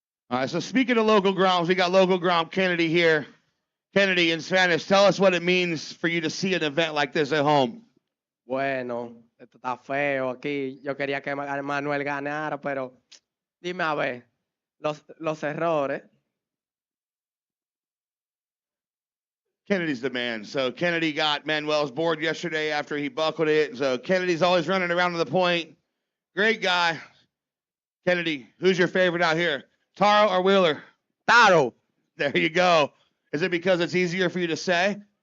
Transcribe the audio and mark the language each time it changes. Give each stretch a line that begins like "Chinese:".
English: All right, so speaking of local grounds, we got local ground Kennedy here. Kennedy, in Spanish, tell us what it means for you to see an event like this at home.
Spanish: Bueno, esto está feo aquí. Yo quería que Manuel ganara, pero dime a ver, los errores.
English: Kennedy's the man. So Kennedy got Manuel's board yesterday after he buckled it. So Kennedy's always running around to the point. Great guy. Kennedy, who's your favorite out here? Taro or Wheeler? Taro. There you go. Is it because it's easier for you to say?